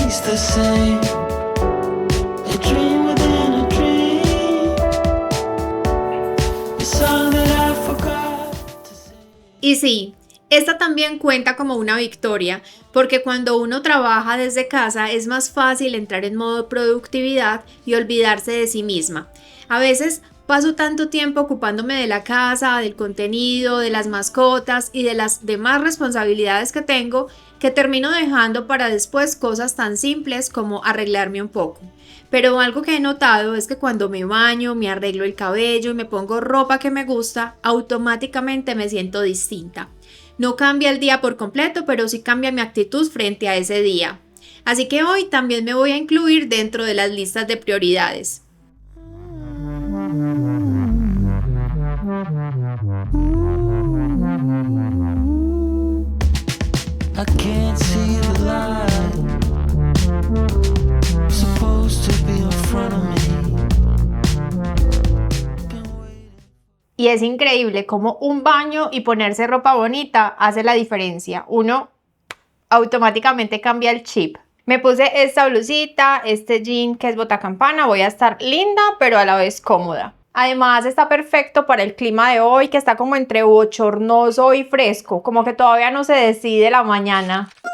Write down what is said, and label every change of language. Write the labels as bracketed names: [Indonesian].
[English] The same, a dream within a dream, a song that I forgot to sing. [Spanish] Y sí, esta también cuenta como una victoria, porque cuando uno trabaja desde casa es más fácil entrar en modo productividad y olvidarse de sí misma. A veces paso tanto tiempo ocupándome de la casa, del contenido, de las mascotas y de las demás responsabilidades que tengo, que termino dejando para después cosas tan simples como arreglarme un poco. Pero algo que he notado es que cuando me baño, me arreglo el cabello y me pongo ropa que me gusta, automáticamente me siento distinta. No cambia el día por completo, pero sí cambia mi actitud frente a ese día. Así que hoy también me voy a incluir dentro de las listas de prioridades. [English] I can't see the light. I'm supposed to be in front of me. [Spanish] Y es increíble cómo un baño y ponerse ropa bonita hace la diferencia. Uno automáticamente cambia el chip. Me puse esta blusita, este jean que es botacampana. Voy a estar linda, pero a la vez cómoda. Además está perfecto para el clima de hoy, que está como entre bochornoso y fresco, como que todavía no se decide la mañana.